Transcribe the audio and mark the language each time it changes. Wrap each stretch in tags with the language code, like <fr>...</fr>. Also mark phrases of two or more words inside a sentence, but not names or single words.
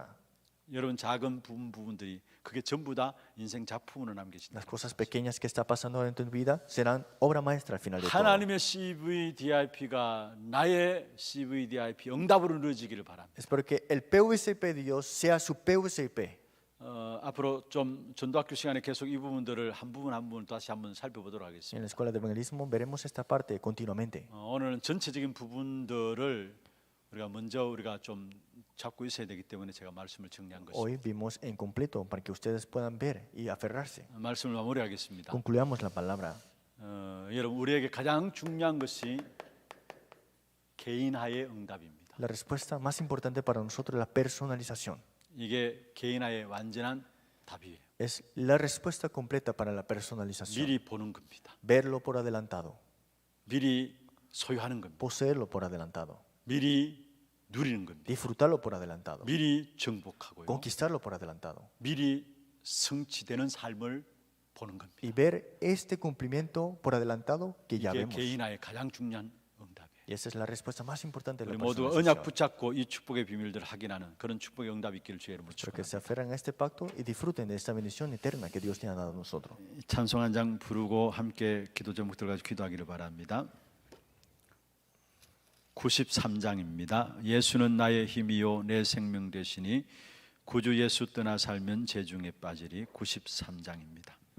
<ko>여러분 작은 부분들이 그게 전부 다 인생 작품으로 남겨진다.</ko> <es>Las cosas pequeñas que está pasando ahora en tu vida serán obra maestra al final de todo.</es> <ko>하나님의 CVDIP가 나의 CVDIP 응답으로 이루어지기를 바랍니다.</ko> <es>Espero que el PVCP de Dios sea su PVCP.</es> <ko>앞으로 좀 전도학교 시간에 계속 이 부분들을 한 부분 한 부분 다시 한번 살펴보도록</ko> <es>En</es> <ko>하겠습니다.</ko> <es>la escuela de evangelismo veremos esta parte continuamente.</es> <ko>오늘은 전체적인 부분들을 우리가 좀 잡고 있어야 되기 때문에 제가 말씀을 정리한 것입니다.</ko> <es>Hoy vimos en completo para que ustedes puedan ver y aferrarse.</es> <ko>말씀을 마무리하겠습니다.</ko> <es>Concluyamos la palabra.</es> <ko>여러분 우리에게 가장 중요한 것이 개인화의 응답입니다.</ko> <es>La respuesta más importante para nosotros es la personalización.</es> <ko>이게 개인화의 완전한 답이에요.</ko> <es>Es la respuesta completa para la personalización.</es> <ko>미리 보는 겁니다.</ko> <es>Verlo por adelantado.</es> <ko>미리 소유하는 겁니다.</ko> <es>Poseerlo por adelantado.</es> <ko>미리 누리는 겁니다.</ko> <es>Disfrutarlo por adelantado.</es> <ko>미리 정복하고요.</ko> <es>Conquistarlo por adelantado.</es> <ko>미리 성취되는 삶을 보는 겁니다.</ko> <es>Y ver este cumplimiento por adelantado que ya</es> <ko>이게</ko> <es>vemos.</es> <ko>개인화의 가장 중요한 응답이에요.</ko> <es>Y esa es la respuesta más importante de</es> <ko>우리</ko> <es>la</es> <ko>모두 언약</ko> <es>personalización.</es> <ko>붙잡고 이 축복의 비밀들을 확인하는 그런 축복의 응답이 있기를 주의 이름으로</ko> <es>Espero que</es> <ko>축복합니다.</ko> <es>se aferren a este pacto y disfruten de esta bendición eterna que Dios tiene dado a nosotros.</es> <ko>찬송 한 장 부르고 함께 기도 제목들 가지고 기도하기를 바랍니다. 93장입니다. 예수는 나의 힘이요 내 생명 되시니 구주 예수 떠나 살면 재중에 빠지리. 93장입니다.</ko>